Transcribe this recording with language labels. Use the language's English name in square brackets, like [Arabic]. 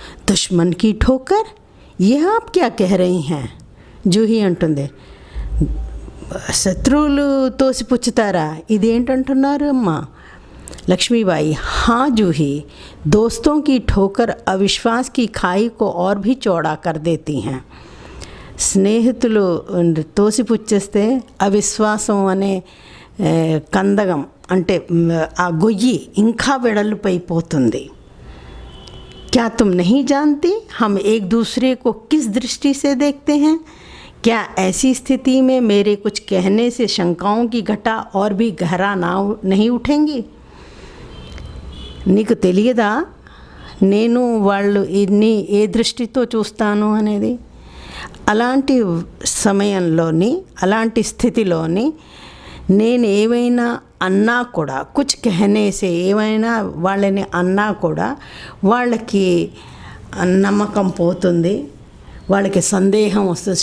[Hindi] దుష్మన్ की ठोकर, ये आप क्या कह रही हैं? [Telugu] జూహీ అంటుంది, శత్రువులు తోసిపుచ్చుతారా, ఇదేంటంటున్నారు అమ్మా? [Hindi] लक्ष्मीबाई, हाँ जूही, दोस्तों की ठोकर अविश्वास की खाई को और भी चौड़ा कर देती हैं। [Telugu] స్నేహితులు తోసిపుచ్చేస్తే అవిశ్వాసం అనే కందగం అంటే ఆ గొయ్యి ఇంకా వెడల్పైపోతుంది। [Hindi] क्या तुम नहीं जानती हम एक दूसरे को किस दृष्टि से देखते हैं? क्या ऐसी स्थिति में मेरे कुछ कहने से शंकाओं की घटा और भी गहरा नहीं उठेंगी? [Telugu] నీకు తెలియదా నేను వాళ్ళు ఇన్ని ఏ దృష్టితో చూస్తాను అనేది? అలాంటి సమయంలోని అలాంటి స్థితిలోని నేను ఏమైనా అన్నా కూడా [Hindi] కుచ్ కహనేసే [Telugu] ఏమైనా వాళ్ళని అన్నా కూడా వాళ్ళకి నమ్మకం పోతుంది, వాళ్ళకి సందేహం వస్తుంది।